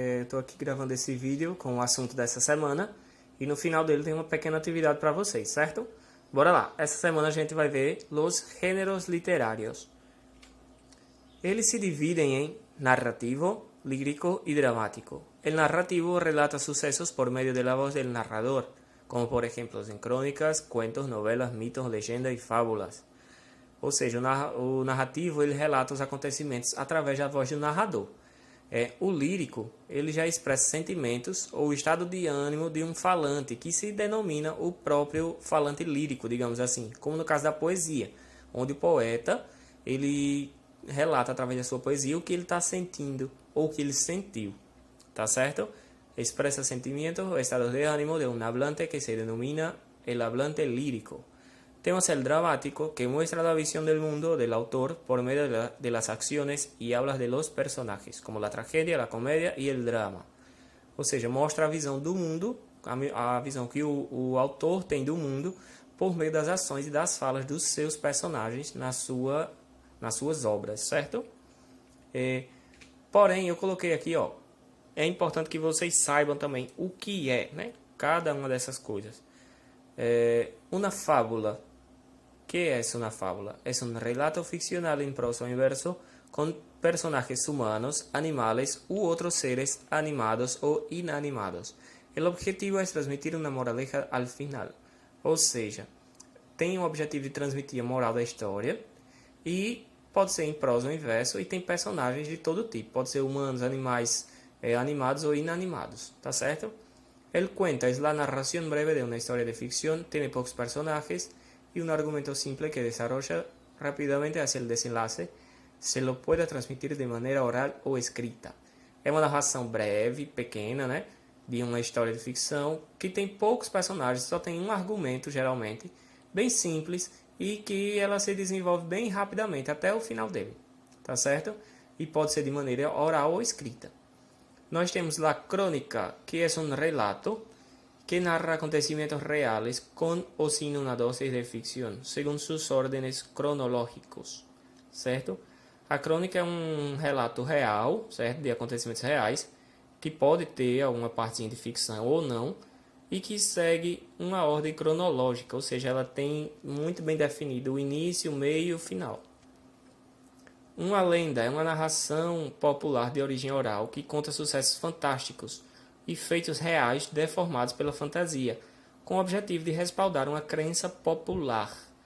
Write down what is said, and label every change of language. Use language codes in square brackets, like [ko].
[pt] Estou aqui gravando esse vídeo com o assunto dessa semana e no final dele tem uma pequena atividade para vocês, certo? Bora lá. Essa semana a gente vai ver os gêneros literários. Eles se dividem em narrativo, lírico y dramático. [es] El narrativo relata sucesos por medio de la voz del narrador, como por ejemplo en crónicas, cuentos, novelas, mitos, leyendas y fábulas. [pt] Ou seja, o narrativo ele relata os acontecimentos através da voz do narrador. O lírico ele já expressa sentimentos ou estado de ânimo de um falante, que se denomina o próprio falante lírico, digamos assim, como no caso da poesia, onde o poeta ele relata através da sua poesia o que ele está sentindo ou o que ele sentiu, tá certo? [es] Expresa sentimientos o estados de ánimo de un hablante que se denomina el hablante lírico. Tenemos el dramático, que muestra la visión del mundo del autor por medio de las acciones y habla de los personajes, como la tragedia, la comédia [pt] e o drama. Ou seja, mostra a visão do mundo, a visão que o autor tem do mundo por meio das ações e das falas dos seus personagens nas suas obras, certo? Porém, eu coloquei aqui, é importante que vocês saibam também o que é, né? Cada uma dessas coisas. [es] Una fábula. ¿Qué es una fábula? Es un relato ficcional en prosa o en verso con personajes humanos, animales u otros seres animados o inanimados. El objetivo es transmitir una moraleja al final. [pt] Ou seja, tem o objetivo de transmitir a moral da história e pode ser em prosa ou em verso e tem personagens de todo tipo. Pode ser humanos, animais, animados ou inanimados, tá certo? [es] El cuento es la narración breve de una historia de ficción, tiene pocos personajes y un argumento simple que desarrolla rápidamente hacia el desenlace, se lo puede transmitir [pt] de maneira oral ou escrita. É uma narração breve, pequena, né, de uma história de ficção que tem poucos personagens, só tem um argumento geralmente, bem simples e que ela se desenvolve bem rapidamente até o final dele, tá certo? E pode ser de maneira oral ou escrita. [es] Nós temos la crónica, [pt] que é um relato que narra [es] acontecimientos reales con o sin una dosis de ficción, según sus órdenes cronológicos, certo? [pt] A crônica é um relato real, certo? De acontecimentos reais, que pode ter alguma partezinha de ficção ou não, e que segue uma ordem cronológica, ou seja, ela tem muito bem definido o início, o meio e o final. Uma lenda é uma narração popular de origem oral que conta sucessos fantásticos e feitos reais deformados pela fantasia, com o objetivo de respaldar uma crença popular.